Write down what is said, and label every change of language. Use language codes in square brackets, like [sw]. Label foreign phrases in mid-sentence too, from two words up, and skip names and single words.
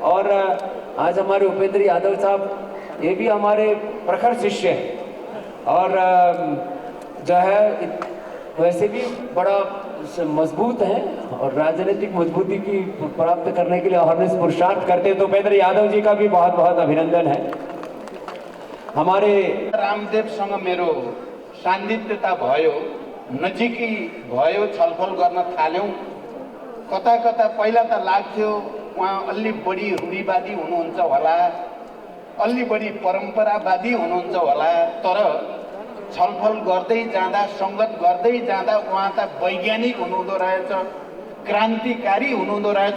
[hi] और आज हमारे उपेंद्र यादव साहब, ये भी हमारे प्रखर शिष्य हैं, और जो है वैसे भी बड़ा मजबूत हैं, और राजनीतिक मजबूती की प्राप्त करने के लिए हरमेश पुरुषार्थ करते हैं। तो उपेंद्र यादव जी का भी बहुत बहुत अभिनंदन है। हमारे [ne] रामदेवसँग मेरो सान्निध्यता भयो, नजिकै भयो, छलफल गर्न थाल्यौँ। कता कता पहिला त लाग्थ्यो उहाँ अलि बढी रूढिवादी हुनुहुन्छ होला, अलि बढी परम्परावादी हुनुहुन्छ होला, तर छलफल गर्दै जाँदा, सङ्गत गर्दै जाँदा उहाँ त वैज्ञानिक हुनुहुँदो रहेछ, क्रान्तिकारी हुनुहुँदो रहेछ।